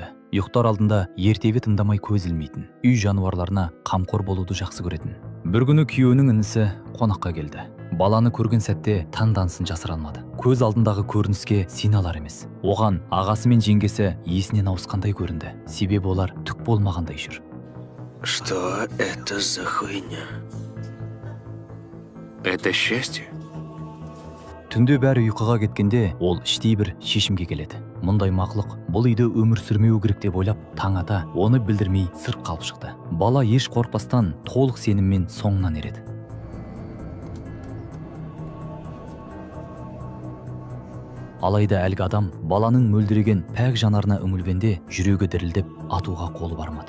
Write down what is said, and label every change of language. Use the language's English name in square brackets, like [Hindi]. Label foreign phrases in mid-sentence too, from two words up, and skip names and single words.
[Kazakh] Ұйықтар алдында ертегі тыңдамай көз ілмейтін, үй жануарларына қамқор болуды жақсы көретін. Бір күні күйеуінің інісі қонаққа келді. Баланы көрген сәтте таңданысын жасыра алмады. Көз алдындағы көрініске сене алар емес. Оған ағасы мен жеңгесі есінен ауысқандай көрінді. Себебі олар түк болмағандай жүр. [Russian] Что это за хуйня? Это счастье? [Kazakh] Түнде бәрі ұйқыға кеткенде ол іштей бір шешімге келеді. Мұндай мақлық бұл үйде өмір сүрмеу керек деп ойлап, таң ата оны білдірмей сырт қалып шықты. Бала еш қорқпастан толық сеніммен соңынан ереді. Алайда әлгі адам баланың мөлдіреген пәк жанарына үңілгенде жүрегі дірілдеп атуға қолы бармады.